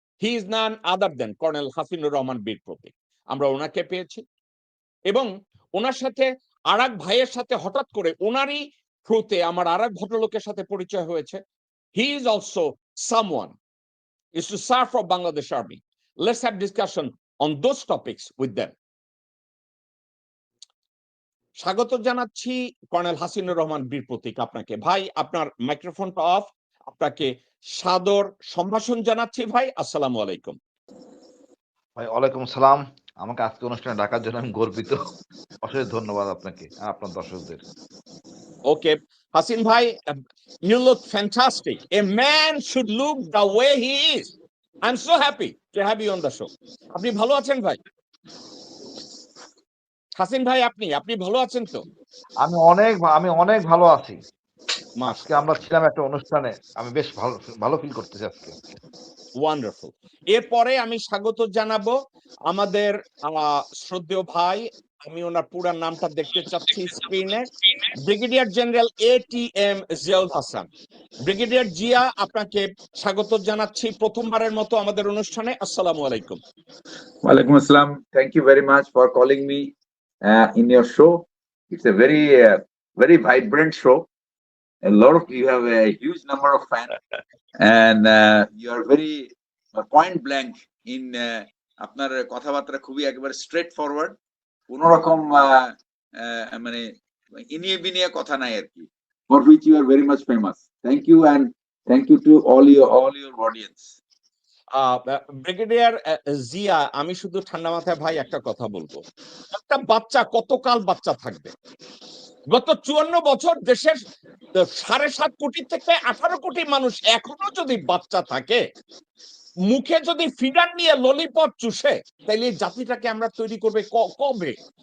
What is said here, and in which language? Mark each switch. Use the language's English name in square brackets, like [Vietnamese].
[English] He is none other than Colonel Hasinur Rahman Bir Protik. [Bangla] আমরা ওনাকে পেয়েছি এবং ওনার সাথে আরেক ভাইয়ের সাথে হঠাৎ করে ওনারই থ্রুতে আমার আরেক ভদ্রলোকের সাথে পরিচয় হয়েছে। [English] He is also someone is to serve for Bangladesh Army. Let's have discussion on those topics with them. [Bangla] স্বাগত জানাচ্ছি কর্নেল হাসিনুর রহমান বীর প্রতীক আপনাকে। ভাই আপনার মাইক্রোফোনটা অফ, আপনাকে সাদর সম্ভাষণ জানাচ্ছি ভাই। আসসালামু আলাইকুম। ভাই ওয়ালাইকুম সালাম। আমাকে আজকে অনুষ্ঠানে ডাকার জন্য আমি গর্বিত। অশেষ ধন্যবাদ আপনাকে আর আপনার দর্শকদের। [English] Okay Hasin ভাই, you look fantastic. A man should look the way he is. I'm so happy to have you on the show. [Bangla] আপনি ভালো আছেন ভাই? হাসিন ভাই আপনি ভালো আছেন তো? আমি অনেক ভালো আছি। আজকে মাশাআল্লাহ, আমরা ছিলাম একটা অনুষ্ঠানে। আমি বেশ ভালো ফিল করতেছি আজকে। ওয়ান্ডারফুল। এরপরে আমি স্বাগত জানাবো আমাদের শ্রদ্ধেয় ভাই, আমি ওনার পুরো নামটা দেখতে চাচ্ছি স্ক্রিনে, brigadier general ATM Ziaul Hasan. Brigadier Zia, আপনাকে স্বাগত জানাচ্ছি প্রথমবারের মতো আমাদের অনুষ্ঠানে। আসসালামু আলাইকুম। [Arabic] Walaikum Assalam. [English] Thank you very much for calling me in your show. It's a very vibrant show. You have a huge number of fans, and you are very point blank in [Bangla] আপনার কথাবার্তা খুবই একবার [English] straight forward. [Bangla] কোনো রকম মানে ইনিয়ে বিনিয়ে কথা নাই আর কি, [English] for which you are very much famous. Thank you, and thank you to all your audience. [Bangla] Brigadier Zia, আমি শুধু ঠান্ডা মাথায় ভাই একটা কথা বলবো, একটা বাচ্চা কতকাল বাচ্চা থাকবে? গত 54 বছর দেশের 7.5 কোটি থেকে 18 কোটি মানুষ এখনো যদি বাচ্চা থাকে, মুখে যদি ফিডার নিয়ে ললিপপ চুষে, তাইলে এই জাতিটাকে আমরা তৈরি করবে কবে?